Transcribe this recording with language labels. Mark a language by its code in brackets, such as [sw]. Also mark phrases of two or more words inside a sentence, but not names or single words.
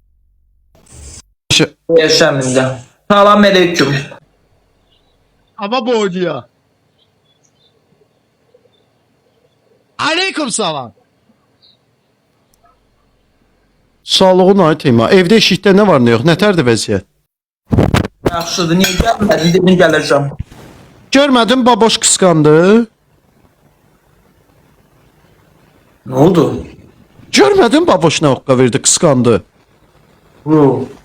[tr] Yaşamında. Selam aleyküm. Ama boğucu ya. Aleyküm salam. [az] Sağlığın ay Tema. Evdə eşikdə nə var, nə yox? Nətərdir vəziyyət? Yaxşıdır, niyə gəlmədin? Dedim gələcəm. Görmədin baboş qısqandı. Nə oldu? Görmədin baboş nə oqqa verdi, qısqandı. Yox.